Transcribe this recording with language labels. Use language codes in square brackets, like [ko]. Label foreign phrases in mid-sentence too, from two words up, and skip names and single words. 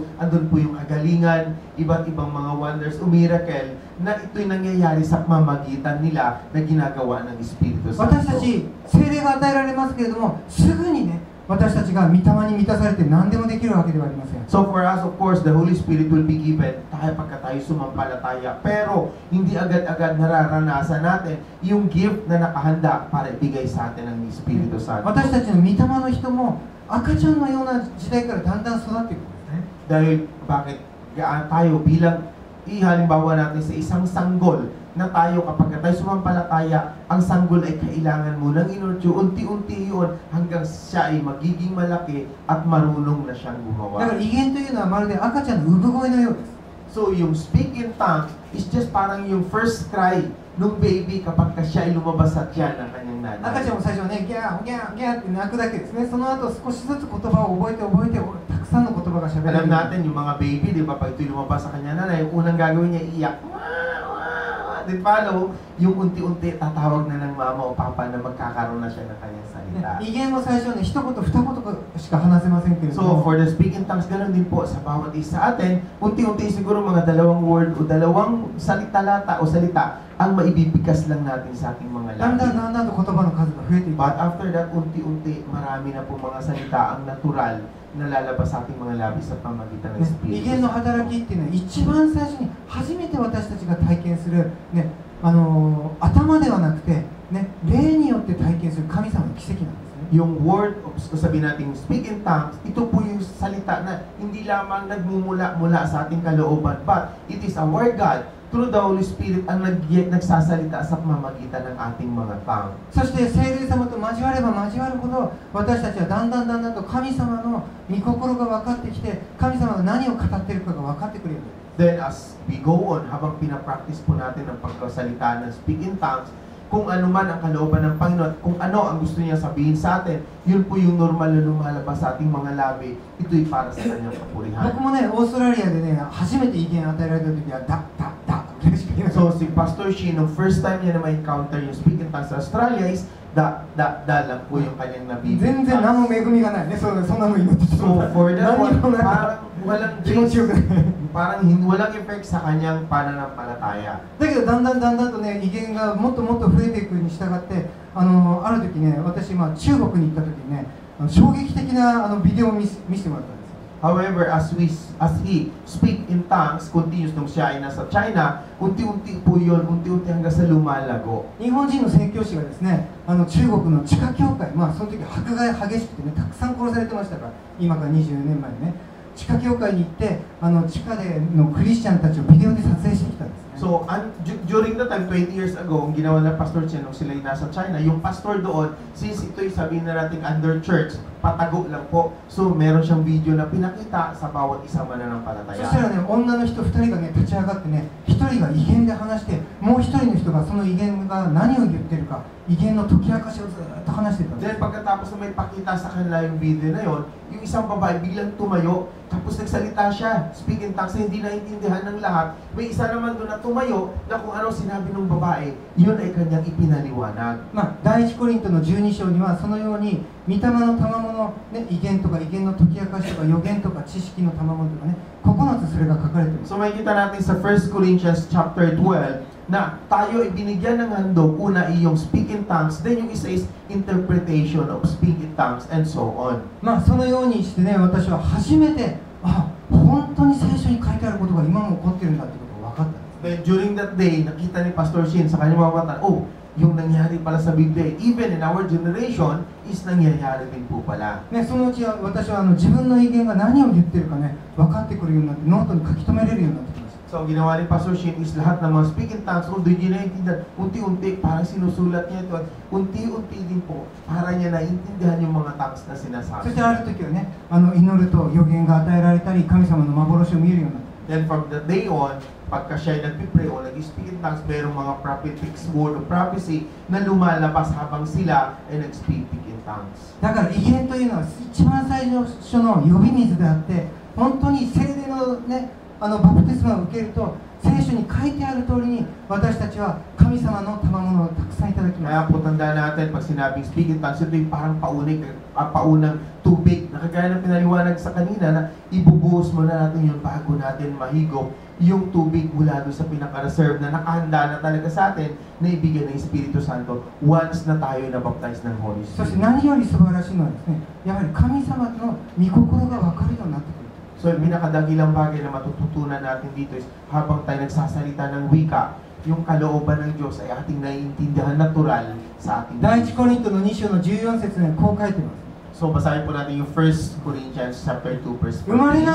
[tl] Andun po yung kagalingan, iba't ibang mga wonders o miracle na ito'y nangyayari sa pamamagitan nila na ginagawa ng Espiritu [ja] 私た [tl] Santo. [ja] ち、聖霊が与えられますけれども、すぐにね、私たちが御霊に満たされて何でもできるわけではありません。 [en] So for us, of course, the Holy Spirit will be given [tl] tayo pagka tayo sumampalataya. Pero hindi agad-agad nararanasan natin yung gift na nakahanda para ibigay sa atin ng Espiritu Santo. [ja] 私たちの御霊の人も赤ちゃんのような時代からだんだん育っていくんですね。 [tl] Dahil bakit tayo bilang halimbawa natin sa isang sanggol na tayo kapag tayo sumampalataya, ang sanggol ay kailangan mo ng inurtyo, unti-unti yun hanggang siya ay magiging malaki at marunong na siyang [ja] だから [tl] gumawa. [ja] 威厳というのはまるで赤ちゃんの産声のようです。 [tl] So yung [en] speak in tongues is just [tl] parang yung [en] first cry [tl] nung baby kapag siya ay lumabas sa tiyan ng kanyang [ja] 赤ちゃん [tl] nanay. [ja] も最初はね、ギャーギャーギャーって泣くだけですね。その後少しずつ言葉を覚えてたくさんの言葉が喋れる。 [tl] Alam natin yung mga baby, di ba, pag ito'y lumabas sa kanya nanay, yung unang gagawin niya, iiyak. Then follow, yung unti-unti tatawag na ng mama o papa na magkakaroon na siya ng kanyang [ja] ね [tl] salita. [ja] 威厳も最初はね、一言二言しか話せませんけれど [en] So [ja] も、 [en] for the speak in tongues, [tl] ganun din po sa bawat isa atin, unti-unti siguro mga dalawang word o dalawang salita-lata o salita ang maibibigkas lang natin sa ating mga [ja] だんだん [tl] labi. [ja] だんだんと言葉の数が増えていく。 [en] But after that, [tl] unti-unti, marami na po mga salita ang natural na lalabas sa ating mga labi sa pamagitan ng [ja] ね、威 [tl] Espiritu [ja] 厳の [tl] Santo. [ja] 働きっていうのは一番最初に初めて私たちが体験する、ね、頭ではなくて、ね、霊によって体験する神様の奇跡なんですね。 [tl] Yung word, o sabihin natin, [en] speak in tongues, [tl] ito po yung salita na hindi lamang nagmumula-mula sa ating kalooban, [en] but it is our God, through the Holy Spirit, [tl] ang nagsasalita sa pamamagitan ng ating mga tongue. [ja] そして聖霊様と交われば交わるほど私たちはだんだんと神様の御心が分かってきて、神様が何を語っているかが分かってくるようになる。 [en] Then as we go on, [tl] habang pinapractice po natin ang pagkasalita ng [en] speak in tongues, [tl] kung ano man ang kalooban ng Panginoon, kung ano ang gusto niya sabihin sa atin, yun po yung normal na lumalabas sa ating mga labi, ito'y para sa kanyang kapurihan. [ja] 僕もね、オーストラリアでね、初めて意見を与えられた時はダぐらいしか言えない。 [tl] So si Pastor Shi, nung [en] first time [tl] niya na ma-encounter yung [en] speak in tongues [tl] sa Australia is, da lang po yung kanyang [ja] 全然何 [tl] nabibigkas. [ja] も恵みがないね、そんなの祈ってて [en] So for that [ja] 何に [en] one, [ja] もない [tl] parang walang [ja] 気持ちよくない。 [tl] parang walang effect sa kanyang pananampalataya. [ja] だけどだんだんとね、威厳がもっともっと増えていくに従って、ある時ね、私、中国に行った時にね、衝撃的なビデオを見せてもらったんですよ。 [en] However, as he speak in tongues, continuous [tl] nung siya ay nasa China, unti-unti po yun, unti-unti hanggang sa lumalago. [ja] 日本人の宣教師がですね、中国の地下教会、その時迫害激しくてね、たくさん殺されてましたから、今から20年前にね、地下教会に行って、地下でのクリスチャンたちをビデオで撮影してきたんですね。 [en] So, during the time, 20 years ago, [tl] ang ginawa ng Pastor Chen nung sila ay nasa China, yung pastor doon, since ito'y sabihin na natin [en] under church, [tl] patago lang po. So, meron siyang video na pinakita sa bawat isang [ja] そしたら [tl] mananampalataya. [ja] ね、女の人2人がね、立ち上がってね、1人が威厳で話して、もう1人の人がその威厳が何を言ってるか、威厳の解き明かしをずっと話してたんです。 [tl] Then pagkatapos na may pakita sa kanila yung video na yon, yung isang babae biglang tumayo, tapos nagsalita siya, [en] speak in tongues, [tl] na hindi naintindihan ng lahat. May isa naman doon na tumayo na kung ano sinabi ng babae, yun ay kanyang ipinaliwanag. [ja] 第一コリントの12章にはそのように御霊の賜物、ね、威厳とか威厳の解き明かしとか予言とか知識の賜物とかね、9つそれが書かれています。 [tl] So makikita natin sa 1 Corinthians chapter 12 na tayo ay binigyan ng handog, una ay yung [en] speak in tongues, [tl] then yung isa is [en] interpretation of speak in tongues, and so on. [ja] そのようにしてね、私は初めて、本当に聖書に書いてあることが今も起こってるんだってことが分かったんです。 [en] Then during that day, [tl] nakita ni Pastor Shin sa kanyang mga mata, oh, yung nangyari pala sa Biblia, [en] even in our generation, is [tl] nangyayari din po pala. [ja] ね、そのうち私は自分の意見が何を言ってるかね、分かってくるようになって、ノートに書き留めれるようになってきました。 [tl] So, ang ginawa ni Pastor Shin is lahat ng mga [en] speaking tongues, [tl] although hindi naiintindihan, unti-unti, parang sinusulat niya ito, at unti-unti din po, para niya naiintindihan yung mga tongues na [ja] そ [tl] sinasabi. [ja] してある時はね、祈ると予言が与えられたり、神様の幻を見えるようになって。 [en] Then from that day on, [tl] pagka siya nagpipray o nag- [en] speak in tongues, [tl] mayroong mga [en] prophetic word of prophecy [tl] na lumalabas habang sila ay nag- [en] speak in tongues. [ja] だから異言というのは一番最初の呼び水であって、本当に聖霊のね、バプテスマを受けると、聖書に書いてある通りに私たちは神様の賜物をたくさんいただきます。 [tl] Kaya po tandaan natin, pag sinabing [en] speak in tongues, [tl] ito yung parang paunang tubig. Nakagaya ng pinaliwanag sa kanina na ibubuhos muna natin yun bago natin mahigop yung tubig mula doon sa pinaka-reserve na nakahanda na talaga sa atin na ibigay ng Espiritu Santo once na tayo na-baptize ng Holy [ja] そして [en] Spirit. [ja] 何より素晴らしいのはですね、やはり神様の御心が分かるようになってくる。 [tl] So, yung pinakadakilang bagay na matututunan natin dito is habang tayo nagsasalita ng wika, yung kalooban ng Diyos ay ating naiintindihan natural sa ating [ja] 第一コリントの2章の14節にはこう書いてます。 [tl] So, basahin po natin yung 1 Corinthians chapter 2 verse [ja] 生まれな